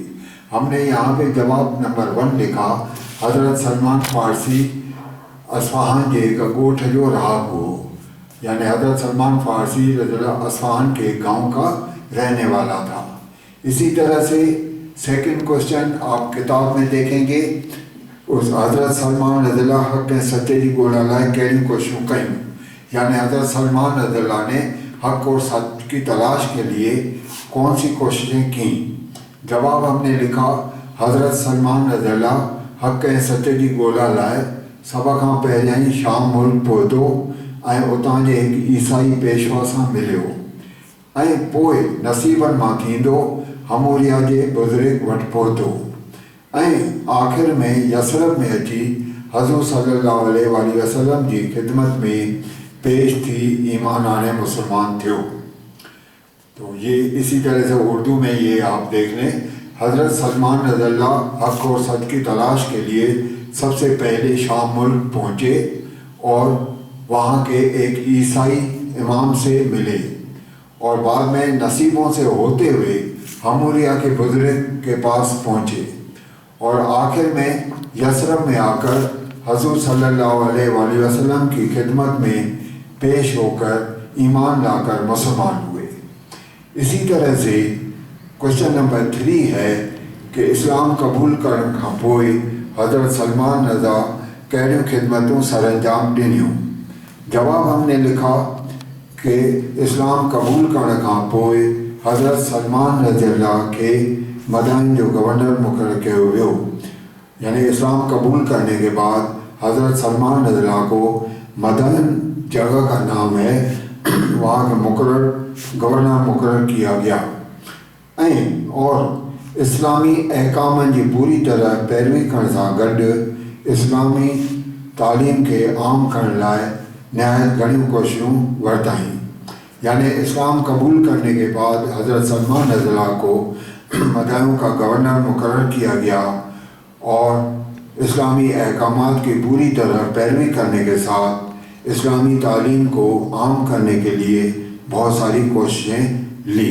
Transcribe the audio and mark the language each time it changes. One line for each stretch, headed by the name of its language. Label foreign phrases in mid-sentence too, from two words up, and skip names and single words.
Urdu: ہم نے یہاں پے جواب نمبر 1 لکھا,
Sindhi: हज़रत सलमान फ़ारसी असफ़हान के गगोठ जो रहाकू हो,
Urdu: یعنی حضرت سلمان فارسی اصفہان کے گاؤں کا رہنے والا تھا. اسی طرح سے
English: second question
Urdu: آپ کتاب میں دیکھیں گے,
Sindhi: उस हज़रत सलमान रज़ियल्लाहु हक़ ऐं सच जी ॻोल्हा लाइ कहिड़ियूं कोशिशूं कयूं,
Urdu: یعنی حضرت سلمان رضی اللہ نے حق اور سچ کی تلاش کے لیے کون سی کوششیں کی. جواب ہم نے لکھا,
Sindhi: हज़रत सलमान रज़ियल्लाहु हक़ ऐं सच जी ॻोल्हा लाइ सभ खां पहिरियां ई शाम मुल्क पहुतो ऐं उतां जे हिकु ईसाई पेशवा सां मिलियो ऐं पोइ नसीबनि मां थींदो हमूरिया जे बुज़ुर्ग वटि पहुतो ऐं आख़िर में यसरब में अची हज़ूर
Arabic: صلى الله عليه وسلم
Sindhi: जी ख़िदमत में पेश थी ईमान आने मुसलमान थियो।
Urdu: تو یہ اسی طرح سے اردو میں یہ آپ دیکھ لیں، حضرت سلمان رضی اللہ حق اور سچ کی تلاش کے لیے سب سے پہلے شام ملک پہنچے اور وہاں کے ایک عیسائی امام سے ملے اور بعد میں نصیبوں سے ہوتے ہوئے ہموریہ کے بزرگ کے پاس پہنچے اور آخر میں یثرب میں آکر حضور
Arabic: صلى الله عليه وسلم
Urdu: کی خدمت میں پیش ہوکر ایمان لاکر مسلمان ہوئے. اسی طرح سے کویسچن نمبر 3 ہے کہ
Sindhi: इस्लाम कबूल करण खां पोइ हज़रत सलमान रज़ा कहिड़ियूं खिदमतूं सरअंजाम ॾिनियूं।
Urdu: جواب ہم نے لکھا کہ
Sindhi: इस्लाम कबूल करण खां पोइ हज़रत सलमान रज़ियल्लाहु खे मदाइन जो गवर्नर मुकर्रर कयो वियो।
Urdu: یعنی اسلام قبول کرنے کے بعد حضرت سلمان رضی اللہ کو مدائن جگہ کا نام ہے، وہاں کے گورنر مقرر کیا گیا.
Sindhi: और इस्लामी अहकामनि जी पूरी तरह पैरवी करण सां गॾु इस्लामी तालीम के आम करण लाइ नहायत घणियूं कोशिशूं वरताईं।
Urdu: یعنی اسلام قبول کرنے کے بعد حضرت سلمان رضی اللہ کو مدائن کا گورنر مقرر کیا گیا اور اسلامی احکامات کی پوری طرح پیروی کرنے کے ساتھ اسلامی تعلیم کو عام کرنے کے لیے بہت ساری کوششیں لی.